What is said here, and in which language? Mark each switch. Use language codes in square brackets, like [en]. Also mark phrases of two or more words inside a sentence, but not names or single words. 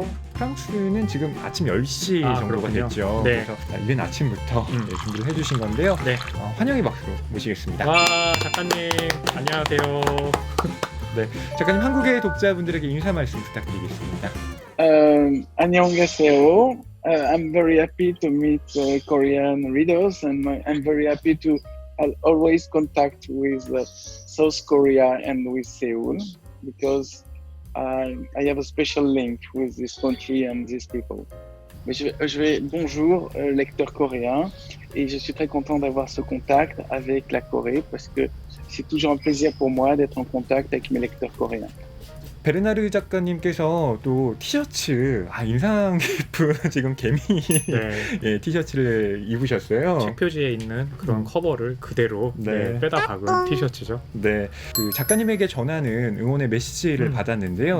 [ko] 프랑스는 지금 아침 10시 정도가 그렇군요. 됐죠. 네. 그래서 이른 아침부터 준비를 해주신 건데요. 네. 환영의 박수로 모시겠습니다. 와, 작가님 안녕하세요. 작가님, 한국의 독자분들에게 인사 말씀 부탁드리겠습니다. 안녕하세요. [en] I'm very happy to meet Korean readers, and I'm very happy to always contact with South Korea and with Seoul because I have a special link with this country and these people. [fr] Bonjour, lecteur coréen, et je suis très content d'avoir ce contact avec la Corée parce que c'est toujours un plaisir pour moi d'être en contact avec mes lecteurs coréens. [ko] 베르나르 작가님께서 또 티셔츠, 인상 깊은 지금 개미 네. 티셔츠를 입으셨어요. 책 표지에 있는 그런 커버를 그대로 빼다 박은 티셔츠죠. 네, 그 작가님에게 전하는 응원의 메시지를 받았는데요.